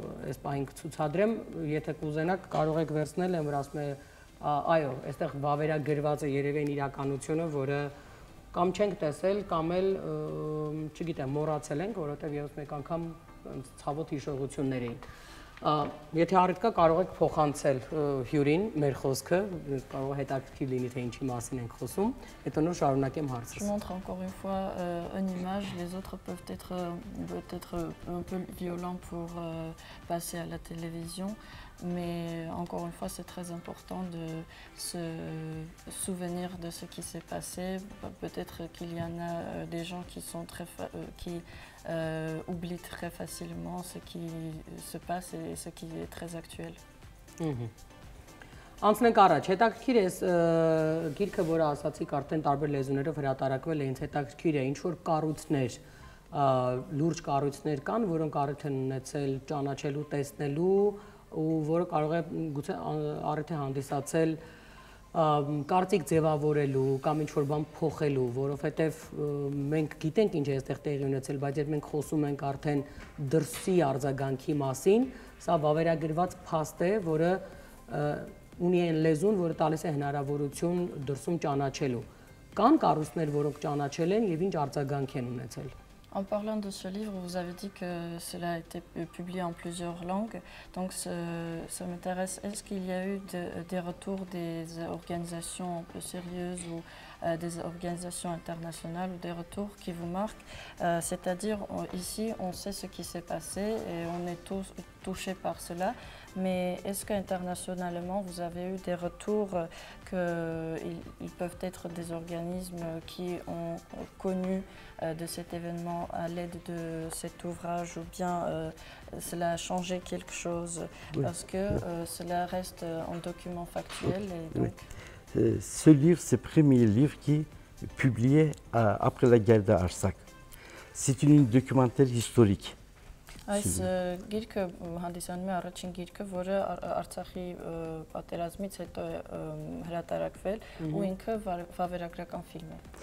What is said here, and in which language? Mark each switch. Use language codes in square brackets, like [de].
[hy] այս պահին կցուցադրեմ, եթե կուզենաք կարող եք վերցնել, եմ որ ասում է այո, այստեղ վավերագրված է երևի այն իրականությունը, որը կամ չենք տեսել, կամ էլ չգիտեմ, մոռացել ենք, որովհետև եւս մեկ անգամ ցավոտ հիշողություններ էին։ Եթե առիթ կա, կարող եք փոխանցել հյուրին մեր խոսքը, կարող է հետաքրքիր լինի, թե ինչի մասին ենք խոսում, հետո նոր շարունակեմ հարցը։ [fr] Je montre encore une fois une image, les autres peuvent être peut-être un peu violents pour passer à la télévision, mais encore une fois, c'est très important de se souvenir de ce qui s'est passé. Peut-être qu'il y en a des gens qui sont qui oublient très facilement ce qui se passe et ce qui est très actuel. [hy] Անցնենք առաջ, հետաքրքիր է գիրքը, որը ասացիք արդեն տարբեր լեզուներով հրատարակվել է, ինձ հետաքրքիր է, ինչ որ կառույցներ, լուրջ կառույցներ կան, որոնք առիթ են ունեցել ճանաչելու, տեսնելու ու որը կարող է գուցե առիթ է հանդիսացել կարծիք ձևավորելու կամ ինչ որ բան փոխելու, որովհետև մենք գիտենք ինչ է այստեղ տեղի ունեցել, բայց երբ մենք խոսում ենք արդեն դրսի արձագանքի մասին, սա վավերագրված փաստ է, որը ունի այն լեզուն, որը տալիս է հնարավորություն դրսում ճանաչելու։ Կան կառույցներ, որոնք ճանաչել են եւ ինչ արձագանք են ունեցել։ [fr] En parlant de ce livre, vous avez dit que cela a été publié en plusieurs langues, donc ça m'intéresse. Est-ce qu'il y a eu des retours des organisations un peu sérieuses ou des organisations internationales ou des retours qui vous marquent. C'est-à-dire, ici, on sait ce qui s'est passé et on est tous touchés par cela. Mais est-ce qu'internationalement, vous avez eu des retours qu'ils peuvent être des organismes qui ont connu de cet événement à l'aide de cet ouvrage ou bien cela a changé quelque chose? Oui. Parce que cela reste un document factuel. Et donc... Ce livre, c'est le premier livre qui est publié après la guerre d'Artsakh. C'est un documentaire historique. [hy] Այս գիրքը հանդիսանում է առաջին գիրքը, որը Արցախի պատերազմից հետո է հրատարակվել ու ինքը վավերագրական ֆիլմ է։